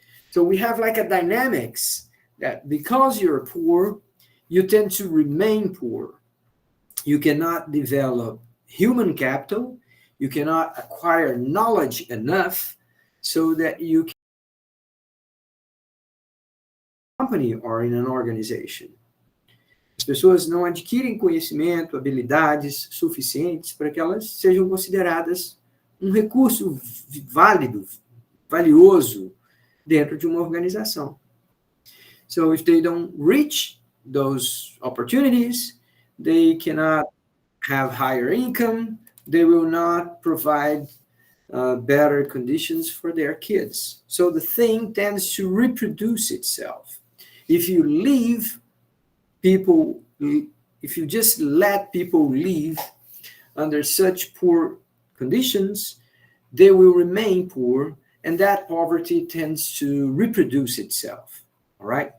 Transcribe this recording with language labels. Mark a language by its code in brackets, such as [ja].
[en] So we have like a dynamics that because you're poor, you tend to remain poor. You cannot develop human capital. You cannot acquire knowledge enough so that you can company or in an organization. [pt] As pessoas não adquirem conhecimento, habilidades suficientes para que elas sejam consideradas um recurso válido, valioso dentro de uma organização. [en] So if they don't reach those opportunities, they cannot have higher income, they will not provide better conditions for their kids. So the thing tends to reproduce itself. If you just let people live under such poor conditions, they will remain poor, and that poverty tends to reproduce itself. All right?